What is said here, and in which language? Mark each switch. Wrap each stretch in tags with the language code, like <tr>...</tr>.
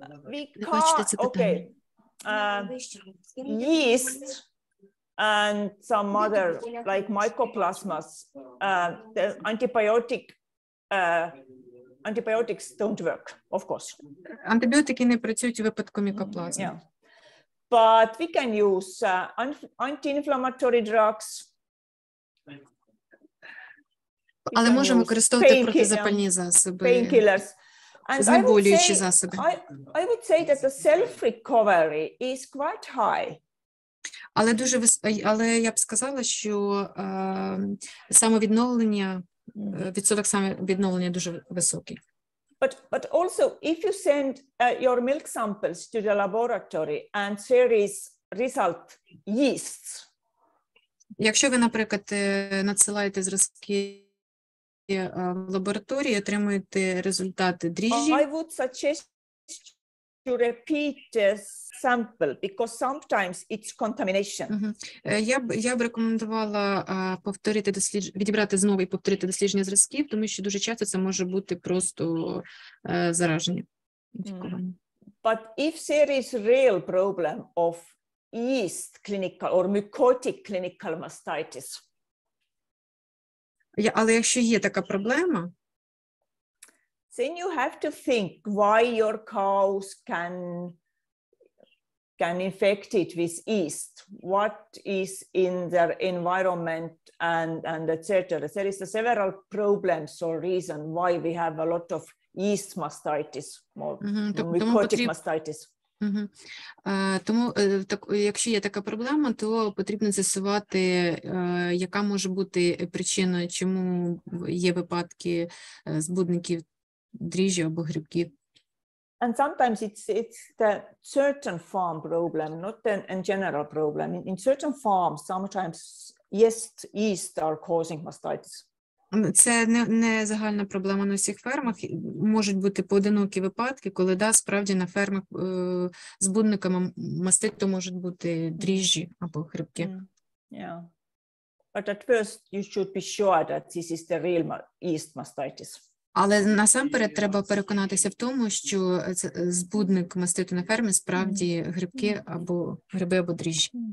<en>We can't, okay. Yeast and some other, like mycoplasmas, the antibiotics don't work, of course.</en> <uk>Антибіотики не працюють у випадку мікоплазми.</uk> <en>Yeah. But we can use anti-inflammatory drugs,</en> <uk>Але можемо використовувати протизапальні засоби,</uk> <en>painkillers. And</en> <uk>знеболюючі засоби.</uk> <en>I would say that the self-recovery is quite high.</en> <uk>Але я б сказала, що самовідновлення, відсоток самовідновлення дуже високий.</uk> <en>But also, if you send your milk samples to the laboratory and there is result yeasts.</en> <uk>Якщо ви, наприклад, надсилаєте зразки в лабораторії, отримуєте результати дріжджі.</uk> <en>I would suggest to repeat the sample because sometimes it's contamination.</en> <uk>Я б рекомендувала відібрати знову і повторити дослідження зразків, тому що дуже часто це може бути просто зараження.</uk> <en>But if there is real problem of yeast clinical or mycotic clinical mastitis.</en> <uk>Але якщо є така проблема,</uk> <en>then you have to think why your cows can infect it with yeast. What is in their environment and etc. There is several problems or reason why we have a lot of yeast mastitis, more mycotic mastitis.</en> <uk>Тому, якщо є така проблема, то потрібно з'ясувати, яка може бути причина, чому є випадки збудників дріжджі або грибків.</uk> <en>And sometimes it's the certain farm problem, not a general problem. In certain farms, sometimes yeast are causing mastitis.</en> <uk>Це не загальна проблема на всіх фермах. Можуть бути поодинокі випадки, коли, справді на фермах збудниками маститу можуть бути дріжджі або грибки.</uk> <en>Yeah. But at first you should be sure that this is the real yeast mastitis.</en> <uk>Але насамперед треба переконатися в тому, що збудник маститу на фермі справді грибки або гриби або дріжджі.</uk>